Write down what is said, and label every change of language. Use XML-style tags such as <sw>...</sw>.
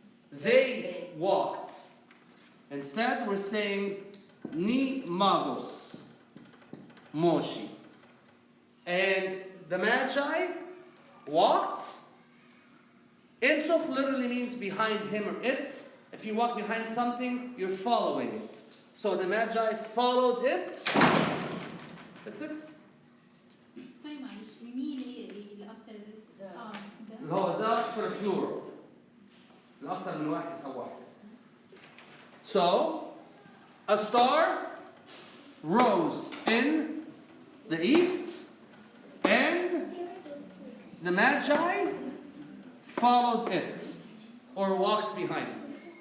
<en>They walked. Instead, we're saying, Ni Magos. Moshi. And the Magi walked. Insof literally means behind him or it. If you walk behind something, you're following it. So the Magi followed it. That's it.</en> <ar>سوري معلش الني اللي after ده. اللي هو ده</ar> <en>for plural.</en> <ar>لأكثر من واحد أو واحد.</ar> <en>So, a star rose in the east, and the Magi followed it, or walked behind it.</en>